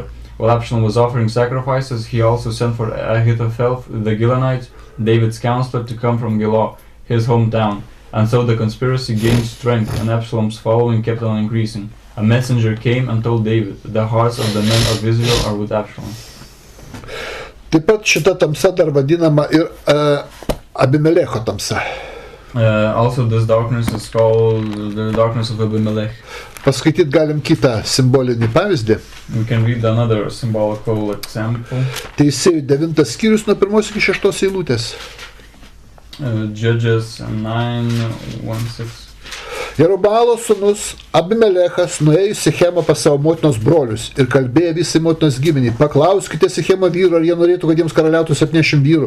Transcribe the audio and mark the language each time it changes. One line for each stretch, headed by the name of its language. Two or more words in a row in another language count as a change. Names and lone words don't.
English: While Absalom was offering sacrifices, he also sent for Ahithophel the Gilonite, David's counselor, to come from Gilo, his hometown. And so the conspiracy gained strength, and Absalom's following kept on increasing. A messenger came and told David, the hearts of the men of Israel are with Absalom.
Lithuanian: Taip pat šita tamsa dar vadinama ir Abimelecho tamsa.
English: Also this darkness is called the darkness of Abimelech.
Lithuanian: Paskaityt galim kitą simbolinį pavyzdį.
English: We can read another symbolical example.
Lithuanian: Teisėjų 9 skyrius nuo 1 iki 6 eilutės.
English: Judges 9:1-6.
Lithuanian: Jerubaalo sūnus Abimelechas nuėjo į Sichemą pas savo motinos brolius ir kalbėjo visai motinos giminiai: paklauskite Sichemo vyrų, ar jie norėtų, kad jiems karaliautų 70 vyrų.